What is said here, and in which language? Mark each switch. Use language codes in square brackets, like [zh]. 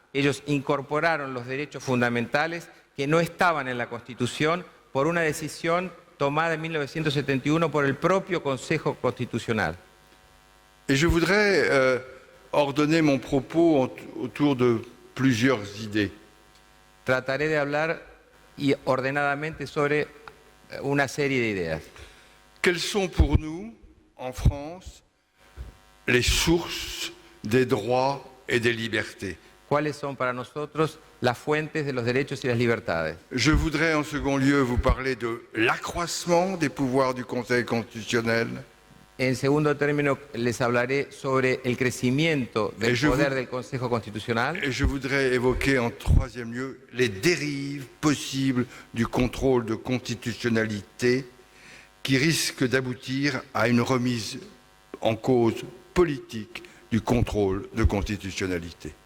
[es] Ellos incorporaron los derechos fundamentales que no estaban en la Constitución por una decisión tomada en 1971 por el propio Consejo Constitucional. [fr] Et je voudrais ordonner mon propos autour de plusieurs idées. [es] Trataré de hablar ordenadamente sobre una serie de ideas. [fr] Quelles sont pour nous, en France, les sources des droits et des libertés? [es] ¿Cuáles son para nosotros las fuentes de los derechos y las libertades? [fr] Je voudrais en second lieu vous parler de l'accroissement des pouvoirs du Conseil constitutionnel. [es] En segundo término, les hablaré sobre el crecimiento del poder del Consejo Constitucional. [fr] Et je voudrais évoquer en troisième lieu les dérives possibles du contrôle de constitutionnalité qui risquent d'aboutir à une remise en cause politique du contrôle de constitutionnalité.